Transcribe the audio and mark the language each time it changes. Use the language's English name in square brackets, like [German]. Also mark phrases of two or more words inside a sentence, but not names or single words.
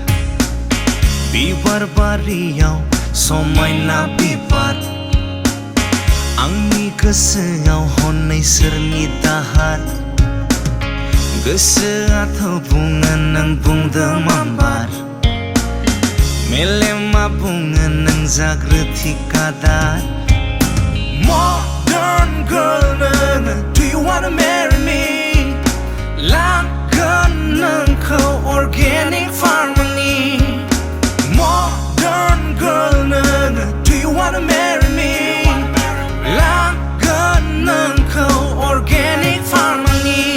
[Bodo] बिबार बारियाव समायना बिबार आंनि गोसोआव हनै सोरनि दाहार गोसोआथ' बुङो नों बुंदो मामबार मेलेमा बुङो नों जाग्रोथि कादार [English] Modern girl नोङो Do you wanna marry me [Bodo] लागोन नोंखौ [English] organic farmingनि Modern girl नोङो Do you wanna marry me [Bodo] लागोन नोंखौ [English] organic farmingनि